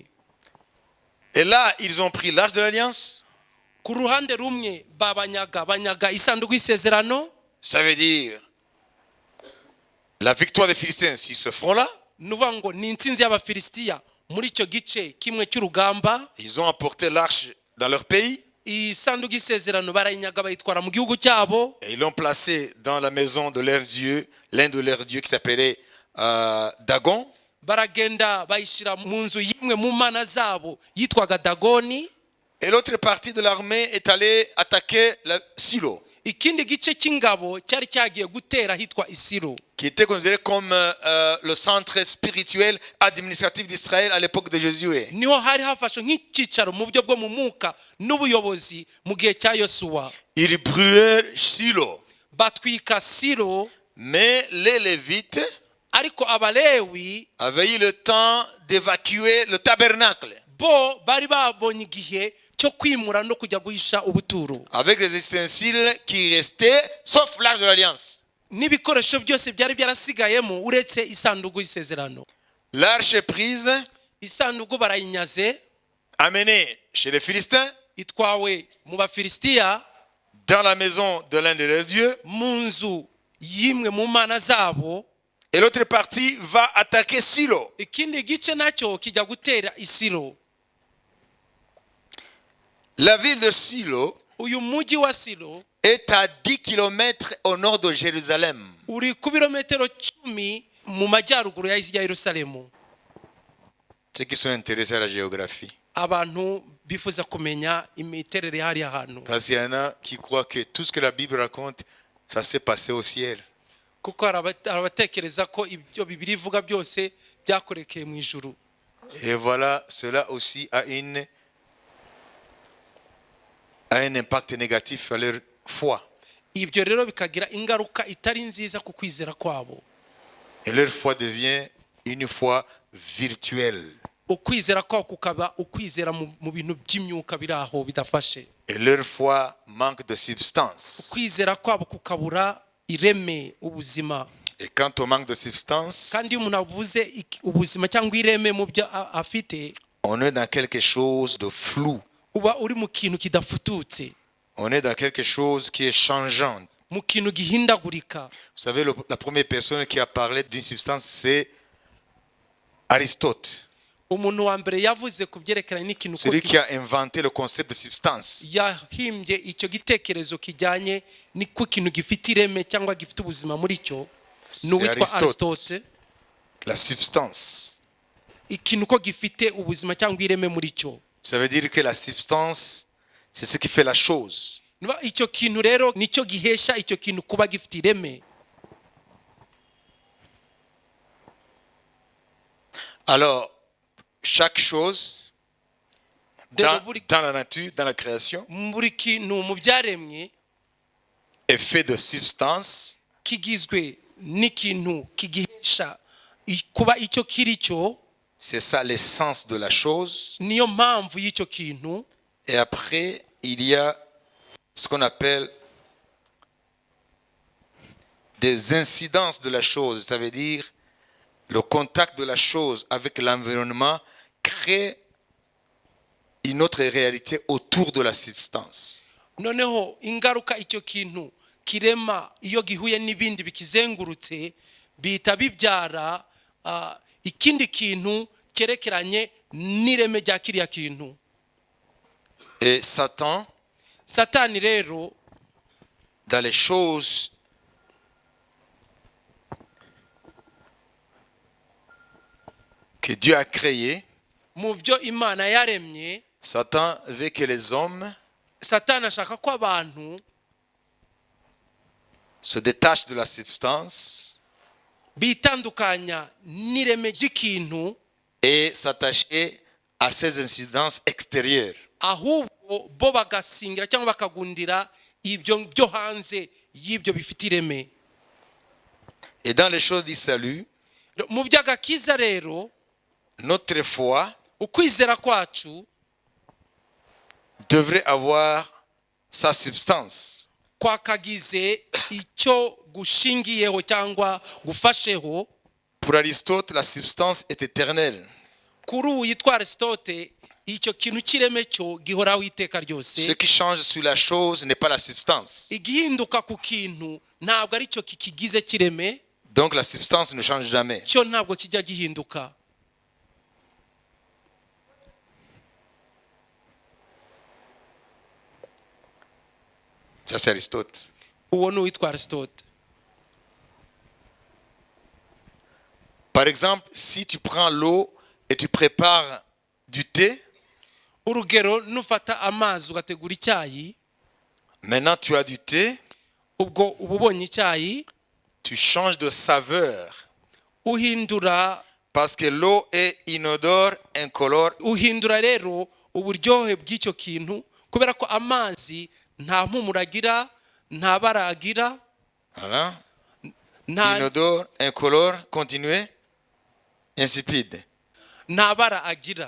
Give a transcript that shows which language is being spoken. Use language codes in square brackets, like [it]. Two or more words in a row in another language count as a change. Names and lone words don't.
[fr] Et là, ils ont pris l'arche de l'alliance. [rw] Ku ruhande rumwe banyaga isanduku y'isezerano, [fr] Ça veut dire la victoire des Philistins sur ce front-là. [rw] nuvuga ngo ni intsinzi y'Abafilisitiya muri icyo gice kimwe cy'urugamba. [fr] Ils ont apporté l'arche dans leur pays. [rw] Isanduku y'isezerano barayinyaga bayitwara mu gihugu cyabo. [fr] Et ils l'ont placé dans la maison de leur Dieu, l'un de leurs dieux qui s'appelait Dagon. [rw] Baragenda bayishyira mu nzu y'imwe mu mana zabo yitwaga Dagoni. [fr] Et l'autre partie de l'armée est allée attaquer Silo, [rw] Ikindi gice cy'ingabo cyari cyagiye gutera hitwa Isiro, [fr] qui était considéré comme le centre spirituel administratif d'Israël à l'époque de Josué. [rw] niho hari hafashwe nk'icyicaro mu buryo bwo mu mwuka n'ubuyobozi mu gihe cya Yosuwa. [fr] Ils brûlèrent Silo. [rw] Batwika Siro, [fr] Mais les Lévites [rw] ariko Abalewi [fr] avaient eu le temps d'évacuer le tabernacle [rw] bo bari babonye igihe cyo kwimura no kujya guhisha ubuturo [fr] avec les ustensiles qui restaient, sauf l'arche de l'alliance. [rw] n'ibikoresho byose byari byarasigayemo uretse isanduku y'isezerano. [fr] L'arche est prise, [rw] Isanduku barayinyaze, [fr] amenée chez les Philistins, [rw] itwawe mu Bafilisitiya, [fr] dans la maison de l'un de leurs dieux, [rw] mu nzu y'imwe mu mana zabo. [fr] et l'autre partie va attaquer Silo. [rw] Ikindi gice nacyo kijya gutera Isiro. [fr] La ville de Silo [rw] Uyu mujyi wa Silo [fr] est à 10 km au nord de Jérusalem. [rw] uri ku birometero 10 mu majyaruguru ya Yerusalemu. [fr] Ceux qui sont intéressés à la géographie. [rw] Abantu bifuza kumenya imiterere hari ahantu, [fr] Parce qu'il y en a qui croient que tout ce que la Bible raconte, ça s'est passé au ciel. [rw] kuko arabatekereza ko ibyo Bibiliya ivuga byose byakorekeye mu ijuru. [fr] Et voilà, cela aussi a un impact négatif à leur foi. [rw] Ibyo rero bikagira ingaruka itari nziza ku kwizera kwabo. [fr] Et leur foi devient une foi virtuelle. [rw] Ukwizera kwabo kukaba ukwizera mu bintu by'imyuka biraho bidafashe. [fr] Et leur foi manque de substance. [rw] Ukwizera kwabo kukabura ireme, ubuzima. [fr] Et quand on manque de substance, [rw] Kandi iyo umuntu avuze ubuzima cyangwa ireme mu byo afite, [fr] on est dans quelque chose de flou. [rw] uba uri mu kintu kidafututse, [fr] On est dans quelque chose qui est changeant. [rw] mu kintu gihindagurika. [fr] Vous savez, la première personne qui a parlé d'une substance, c'est Aristote. [rw] Umuntu wa mbere yavuze ku byerekeranye n'ikintu ko [fr] Celui qui a inventé le concept de substance. [rw] yahimbye icyo gitekerezo kijyanye n'uko ikintu gifite ireme cyangwa gifite ubuzima muri cyo, ni uwitwa Aristote. [fr] La substance. [rw] Ikintu ko gifite ubuzima cyangwa ireme muri cyo. [fr] Ça veut dire que la substance, c'est ce qui fait la chose. [rw] Icyo kintu rero nicyo gihesha icyo kintu kuba gifite ireme. [fr] Alors, chaque chose dans la nature, dans la création, [rw] buri kintu mu byaremwe [fr] est fait de substance. [rw] kigizwe n'ikintu kigihesha kuba icyo kiri cyo. [fr] C'est ça l'essence de la chose. [rw] Niyo mpamvu y'icyo kintu. [fr] Et après, il y a ce qu'on appelle des incidences de la chose. Ça veut dire le contact de la chose avec l'environnement crée une autre réalité autour de la substance. [rw] Noneho ingaruka icyo kintu kirema iyo gihuye n'ibindi bikizengurutse bita bibyara ikindi kintu cyerekeranye n'ireme rya kiriya kintu. [fr] Et Satani [rw] rero [fr] dans les choses que Dieu a créées, [rw] mu byo Imana yaremye, [fr] Satan veut que les hommes [rw] Satani ashaka ko abantu [fr] se détachent de la substance [rw] bitandukanya n'ireme ry'ikintu [fr] et s'attacher à ces incidences extérieures. [rw] ahubwo bo bagasingira cyangwa bakagundira ibyo byo hanze y'ibyo bifite ireme. [fr] Et dans les choses du salut, [rw] mu by'agakiza rero, [fr] notre foi [rw] ukwizera kwacu [fr] devrait avoir sa substance. [rw] kwakagize icyo gushingiyeho cyangwa gufasheho. [fr] Pour Aristote, la substance est éternelle. [rw] Kuri uyu yitwa Aristote, icyo kintu kireme cyo gihoraho iteka [fr] Ce [rw] ryose. [fr] qui change sur la chose n'est pas la substance. [rw] Igihinduka ku kintu ntabwo ari cyo kikigize kireme, [fr] Donc la substance ne change jamais. [rw] cyo ntabwo kijya gihinduka. [fr] Ça c'est Aristote. [rw] Uwo ni uwitwa Aristote. [fr] Par exemple, si tu prends l'eau et tu prépares du thé, [rw] Urugero, nufata amazi ugategura icyayi, [fr] maintenant tu as du thé, [rw] ubwo uba ubonye icyayi, [fr] tu changes de saveur. [rw] uhindura [fr] Parce que l'eau est inodore, incolore. [rw] uhindura rero uburyohe bw'icyo kintu, kubera ko amazi nta mpumuro agira, nta bara agira, [fr] Voilà. [rw] nta [fr] Inodore, incolore, continuez. Insipide. [rw] bara agira.